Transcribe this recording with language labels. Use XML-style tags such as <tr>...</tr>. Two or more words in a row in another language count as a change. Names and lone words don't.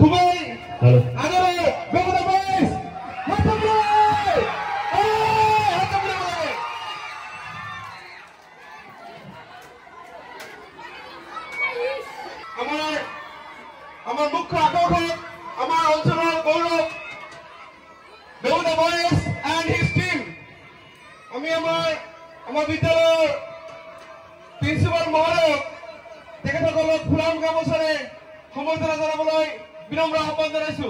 <bn>আমার মুখ্য আকর্ষণ, আমার অঞ্চলের গৌরব বেহুদা বয়েস</bn> <en>and his team.</en> <as>আমি আমার বিদ্যালয়ের প্রিন্সিপাল মহোদয় তেখেতসকলক ফুলাম গামোচাৰে সম্বৰ্ধনা জনাবলৈ বিনম্ৰ আহ্বান জনাইছো।</as>